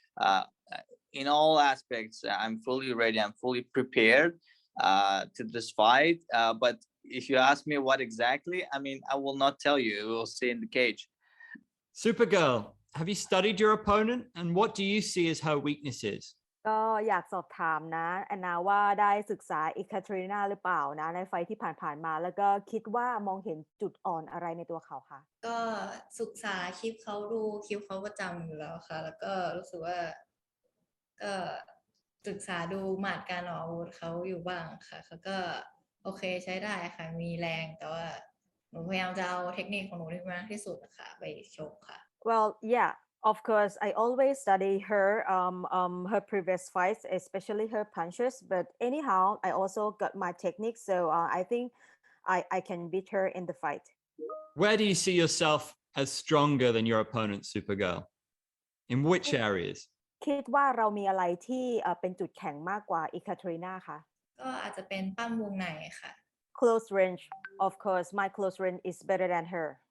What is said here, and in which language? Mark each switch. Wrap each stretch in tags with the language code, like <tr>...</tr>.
<en>Uh, in all aspects, I'm fully ready. I'm fully prepared to this fight. But if you ask me what exactly, I mean, I will not tell you. We'll see in the cage. Supergirl, have you studied your opponent and what do you see as her weaknesses?</en> <th>ก็อยากสอบถามนะแอนนาว่าได้ศึกษาเอคาเทรีนาหรือเปล่านะในไฟท์ที่ผ่านๆมาแล้วก็คิดว่ามองเห็นจุดอ่อนอะไรในตัวเขาคะ ก็ศึกษาคลิปเขาดูคลิปเขาประจำอยู่แล้วค่ะแล้วก็รู้สึกว่าก็ศึกษาดูหมัดการออกอาวุธเขาอยู่บ้างค่ะเขาก็โอเคใช้ได้ค่ะมีแรงแต่ว่าหนูพยายามจะเอาเทคนิคของหนูที่มากที่สุดค่ะไปชกค่ะ Well yeah of course I always study her her previous fights especially her punches but anyhow I also got my technique so I think I can beat her in the fight</th> <en>Where do you see yourself as stronger than your opponent, Supergirl? In which areas?</en> <th>คิดว่าเรามีอะไรที่เป็นจุดแข็งมากกว่าเอคาเทรีนาคะ ก็อาจจะเป็นปั้มวงในค่ะ</th> <en>close range of course my close range is better than her</en>